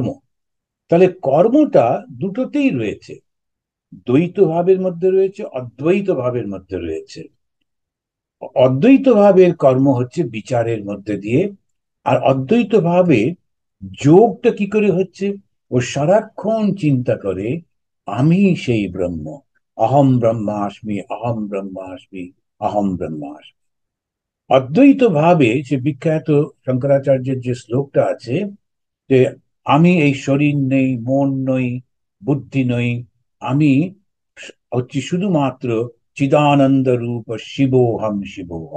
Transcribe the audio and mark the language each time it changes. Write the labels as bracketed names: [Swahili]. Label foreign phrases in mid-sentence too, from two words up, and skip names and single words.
[Bangla] তাহলে কর্মটা দুটোতেই রয়েছে, দ্বৈত ভাবের মধ্যে রয়েছে, অদ্বৈত ভাবের মধ্যে রয়েছে। অদ্বৈত ভাবের কর্ম হচ্ছে বিচারের মধ্যে দিয়ে। আর অদ্বৈত ভাবে যোগটা কি করে হচ্ছে? ও সারাক্ষণ চিন্তা করে আমি সেই ব্রহ্ম, [Sanskrit] অহম ব্রহ্মাস্মি, অহম ব্রহ্মাস্মি, অহম ব্রহ্মাস্মি। [Bangla] অদ্বৈত ভাবে যে বিখ্যাত শঙ্করাচার্যের যে শ্লোকটা আছে, যে আমি এই শরীর নেই, মন নই, বুদ্ধি নই, আমি হচ্ছি শুধুমাত্র [Sanskrit] চিদানন্দ রূপ শিবোহম শিবোহম।